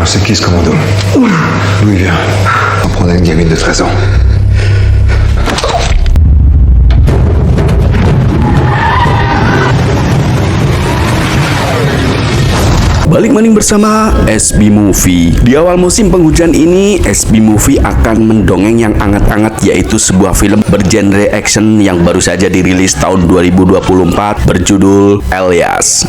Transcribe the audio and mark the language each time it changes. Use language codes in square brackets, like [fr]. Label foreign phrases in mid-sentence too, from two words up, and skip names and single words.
[fr] qui ce commando? D'où il vient? On prendrait une gamine de 13 ans. [id] Balik maning bersama SB Movie. Di awal musim penghujan ini, SB Movie akan mendongeng yang anget-anget, yaitu sebuah film bergenre action yang baru saja dirilis tahun 2024 berjudul Elias.